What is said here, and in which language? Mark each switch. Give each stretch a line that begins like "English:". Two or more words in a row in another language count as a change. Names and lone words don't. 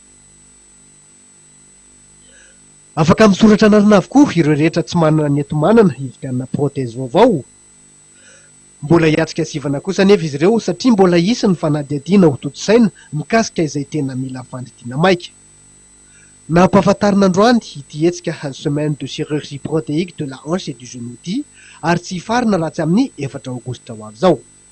Malagasy: Afaka misoratra anarana avokoa ireo rehetra tsy manana neti-manana hividianana protèze vaovao. Mbola hiatrika sivana kosa nefa izy ireo satria mbola hisy ny fanadihadiana ho toto-saina mikasika izay tena mila fandidiana maika. Nampahafantarina androany ity hetsika
French: semaine de chirurgie protéique de la hanche et du genou
Malagasy: ity ary tsy hifarina raha tsy amin'ny 4 aogositra ho avy izao.